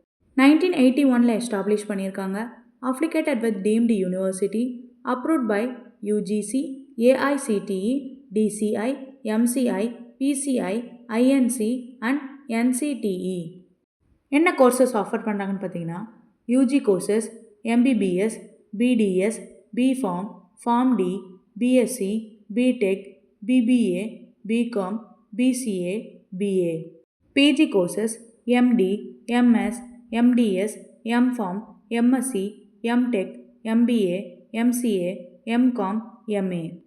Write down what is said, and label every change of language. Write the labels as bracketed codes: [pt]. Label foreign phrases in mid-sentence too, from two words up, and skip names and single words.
[en] 1981 எஸ்டாப்ளிஷ் பண்ணியிருக்காங்க. affiliated with deemed university, approved by UGC, AICTE, DCI, MCI, PCI, INC அண்ட் NCTE. [ta] என்ன [en] courses offer [ta] பண்ணுறாங்கன்னு பார்த்தீங்கன்னா [en] UG courses [ta] MBBS, BDS, BPharm, PharmD, BSc, BTech, BBA, BCom, BCA, BA. [en] PG courses MD, MS, MDS, MPharm, MSc, MTech, MBA, MCA, MCom, MA.